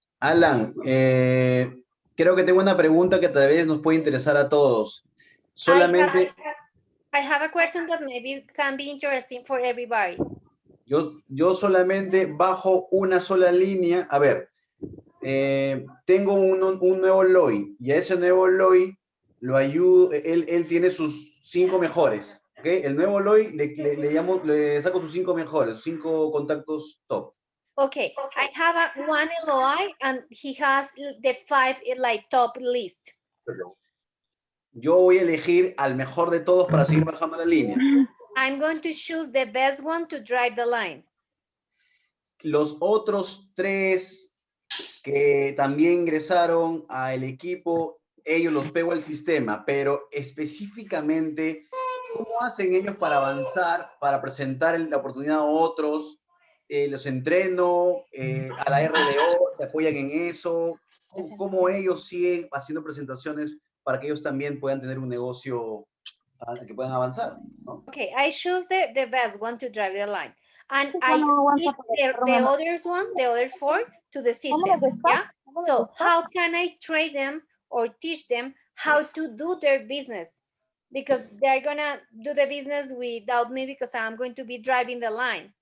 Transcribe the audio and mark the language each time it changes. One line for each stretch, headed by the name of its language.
Spanish: Alan, creo que tengo una pregunta que tal vez nos puede interesar a todos. Solamente...
English: I have a question that maybe can be interesting for everybody.
Spanish: Yo solamente bajo una sola línea. A ver, tengo un nuevo LOI y a ese nuevo LOI lo ayudo, él tiene sus 5 mejores. ¿Okay? El nuevo LOI le saco sus 5 mejores, sus 5 contactos top.
English: Okay, I have one LOI and he has the 5 like top list.
Spanish: Yo voy a elegir al mejor de todos para seguir bajando la línea.
English: I'm going to choose the best one to drive the line.
Spanish: Los otros 3 que también ingresaron al equipo, ellos los pego al sistema, pero específicamente, ¿cómo hacen ellos para avanzar, para presentar la oportunidad a otros? ¿Los entreno a la RDO? ¿Se apoyan en eso? ¿Cómo ellos siguen haciendo presentaciones para que ellos también puedan tener un negocio que puedan avanzar, ¿no?
English: Okay, I choose the best one to drive the line. And I speak the others one, the other 4 to the system, yeah? So how can I train them or teach them how to do their business? Because they're gonna do the business without me because I'm going to be driving the line.